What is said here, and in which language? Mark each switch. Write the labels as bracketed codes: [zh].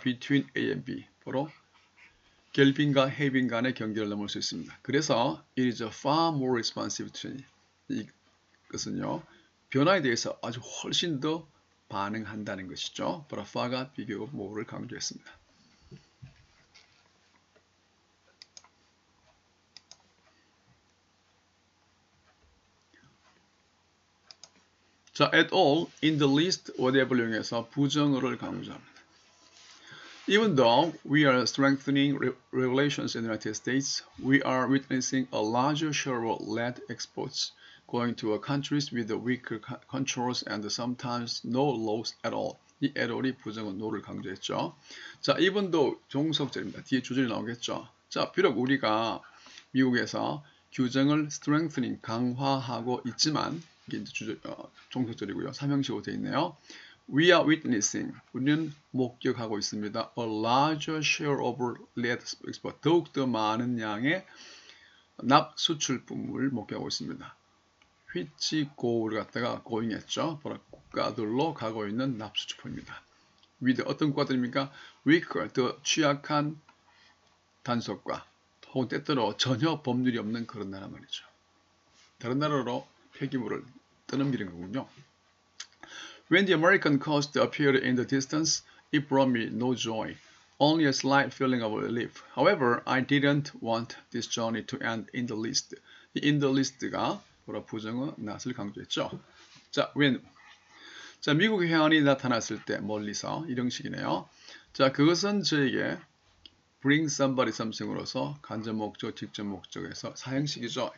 [en] between A and B. [ko] 바로 결빙과 해빙 간의 경계를 넘을 수 있습니다. 그래서 [en] it is far more responsive to change. [ko] 이것은요. 변화에 대해서 아주 훨씬 더 반응한다는 것이죠. but far가 비교 more를 강조했습니다. 자, at all, in the least, whatever 이용해서 부정어를 강조합니다. [en] Even though we are strengthening relations in the United States, we are witnessing a larger share of lead exports going to countries with weaker controls and sometimes no laws at all. [ko] 이 at all이 부정어 no를 강조했죠. 자, even though 종속절입니다. 뒤에 주절이 나오겠죠. 자, 비록 우리가 미국에서 규정을 strengthening, 강화하고 있지만 이게 이제 종속절이고요. 삼형식으로 되어 있네요. [en] We are witnessing, [ko] 우리는 목격하고 있습니다. [en] A larger share of lead export, [ko] 더욱더 많은 양의 납 수출품을 목격하고 있습니다. [en] which go [ko] 를 갖다가 going 했죠. 바로 국가들로 가고 있는 납 수출품입니다. with 어떤 국가들입니까? weaker, 더 취약한 단속과 혹은 때때로 전혀 법률이 없는 그런 나라 말이죠. 다른 나라로 폐기물을 떠넘기는 거군요. [en] When the American coast appeared in the distance, it brought me no joy, only a slight feeling of relief. However, I didn't want this journey to end in the least. [ko] 이 in the least가 바로 부정어 not을 강조했죠. 자, when. 자, 미국 해안이 나타났을 때 멀리서 이형식이네요. 자, 그것은 저에게 [en] bring somebody something [ko] 으로서 간접 목적, 직접 목적에서 사형식이죠.